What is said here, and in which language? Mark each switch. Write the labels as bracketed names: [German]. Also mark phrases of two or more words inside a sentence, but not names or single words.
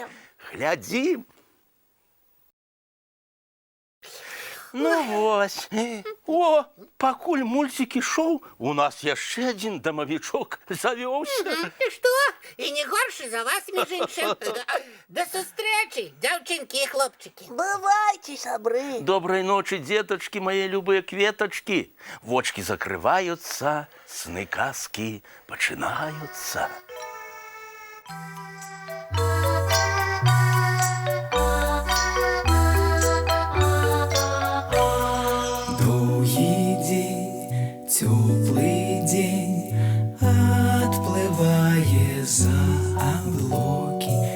[Belarusian] глядзім. Ну вось. О, пакуль мультик ішоў, у нас яшчэ адзін дамавічок завёўся. І што? І не горшы за вас, між іншым. До сустрэчы, дзяўчынкі і хлопчыкі. Бывайте, сябры. [Russian] Доброй ночи, деточки, мои любые кветочки. Вочки закрываются, сны казки починаются. Долгий день, теплый день, отплывая за облаки.